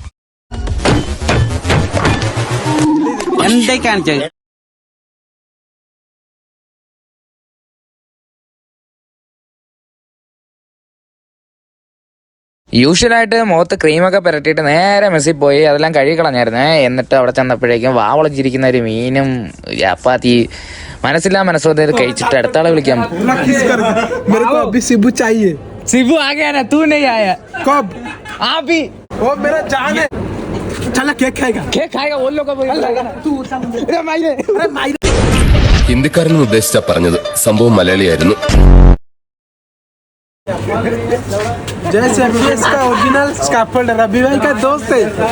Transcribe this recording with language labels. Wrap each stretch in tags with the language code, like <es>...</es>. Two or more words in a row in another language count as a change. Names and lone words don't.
<ml>യൂഷ്വലായിട്ട് മുഖത്ത് ക്രീമൊക്കെ പുരട്ടിയിട്ട് നേരെ മെസ്സിൽ പോയി അതെല്ലാം കഴുകി കളഞ്ഞായിരുന്നേ. എന്നിട്ട് അവിടെ ചെന്നപ്പോഴേക്കും വാവളച്ചിരിക്കുന്ന ഒരു മീനും ചപ്പാത്തി മനസ്സില്ലാ മനസ്സോടെ കഴിച്ചിട്ട് അടുത്ത ആളെ വിളിക്കാൻ.</ml> <hi>सिबू आ गया ना, तू नहीं आया. कब? आप ही. वो मेरा जान है. चला केक खाएगा. केक खाएगा वो लोग को. तू</hi> <ml>ഹിന്ദിക്കാരൻ ഉദ്ദേശിച്ച പറഞ്ഞത്, സംഭവം മലയാളിയായിരുന്നു.</ml> <hi>जैसे एमबीएस का</hi> <en>original scaffolder</en> <hi>रवि भाई का दोस्त है.</hi>